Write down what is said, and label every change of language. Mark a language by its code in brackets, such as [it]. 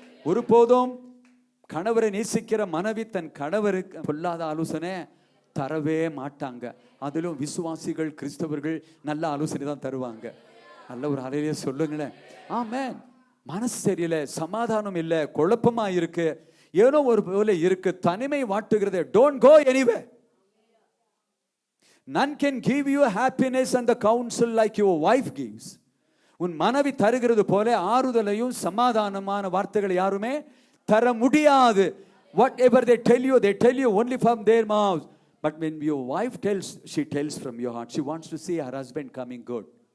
[ta] ஒருபோதும் கணவரை நேசிக்கிற மனைவி தன் கணவருக்கு பொல்லாத ஆலோசனை தரவே மாட்டாங்க. அதிலும் விசுவாசிகள், கிறிஸ்தவர்கள் நல்ல ஆலோசனை தான் தருவாங்க. நல்ல ஒரு அலையிலே சொல்லுங்களேன். ஆமென். மனசு சரியில்லை, சமாதானம் இல்லை, குழப்பமா இருக்கு, ஏனோ ஒரு போல இருக்கு, தனிமை வாட்டுகிறது. [en] Don't go anywhere. None can give you happiness and the counsel like your wife gives. [ta] உன் மனைவி தருகிறது போல ஆறுதலையும் சமாதானமான வார்த்தைகளை யாருமே தர முடியாது. [en] Whatever they tell you only from their mouths. But when your wife tells, she tells from your heart. She wants to see her husband coming good.